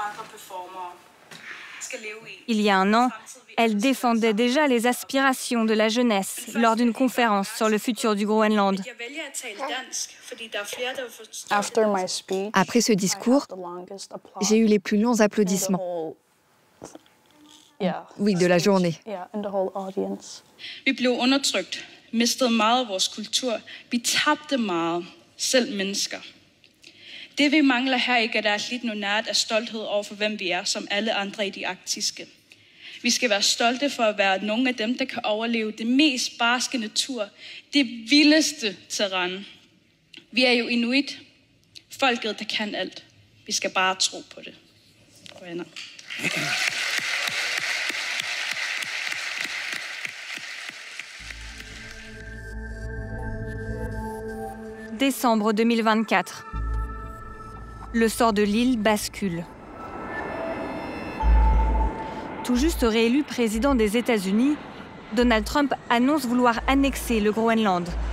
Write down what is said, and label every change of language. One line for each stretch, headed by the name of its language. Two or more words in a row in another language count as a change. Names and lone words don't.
French: Il y a un an, elle défendait déjà les aspirations de la jeunesse lors d'une conférence sur le futur du Groenland. Après ce discours, j'ai eu les plus longs applaudissements. Oui, de la journée.
Danish: Vi blev undertrykt, mistede meget af vores kultur. Vi tabte meget, selv mennesker. Det vi mangler her i Gardarslit nu nært er stolthed over for hvem vi er, som alle andre i de arktiske. Vi skal være stolte for at være nogle af dem, der kan overleve det mest barske natur, det vildeste terræn. Vi er jo inuit, folket der kan alt. Vi skal bare tro på det. Venner.
French: Décembre 2024. Le sort de l'île bascule. Tout juste réélu président des États-Unis, Donald Trump annonce vouloir annexer le Groenland.